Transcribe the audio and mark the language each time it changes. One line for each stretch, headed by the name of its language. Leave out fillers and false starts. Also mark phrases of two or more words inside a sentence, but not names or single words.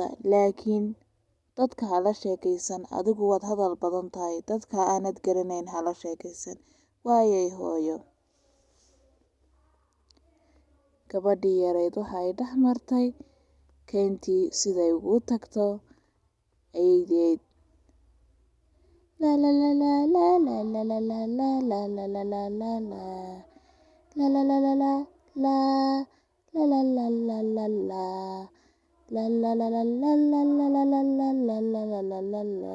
Somali: Laakiin dadka hala sheekaysan. Adigu waad hadal badan tahay. Dadka aanad garanayn hala sheekaysan. Waayay hooyo. Gabadhii yareyd waxay dhex martay kayntii siday ugu tagto ayeeydeed. La la la la la la la la la la la la la la la la. La la la la la la. La la la la la la. La la la la la la la la la la la la la la la la.